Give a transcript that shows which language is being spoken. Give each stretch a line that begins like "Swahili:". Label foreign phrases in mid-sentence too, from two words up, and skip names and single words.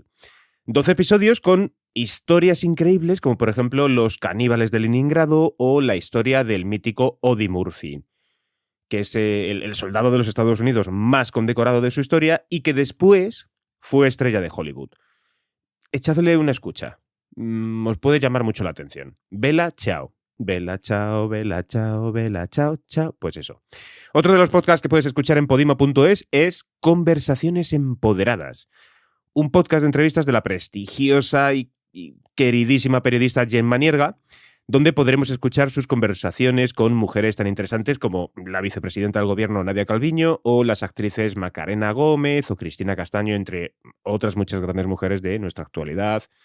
Spanish: 12 episodios con historias increíbles como por ejemplo los caníbales de Leningrado o la historia del mítico Eddie Murphy, que es el soldado de los Estados Unidos más condecorado de su historia y que después fue estrella de Hollywood. Echadle una escucha. Os puede llamar mucho la atención.
Italian: Bella Ciao. Bella Ciao, Bella Ciao, Bella Ciao, Ciao.
Spanish: Pues eso. Otro de los podcasts que puedes escuchar en podimo.es es Conversaciones Empoderadas. Un podcast de entrevistas de la prestigiosa y queridísima periodista Gemma Nierga, donde podremos escuchar sus conversaciones con mujeres tan interesantes como la vicepresidenta del gobierno Nadia Calviño o las actrices Macarena Gómez o Cristina Castaño, entre otras muchas grandes mujeres de nuestra actualidad.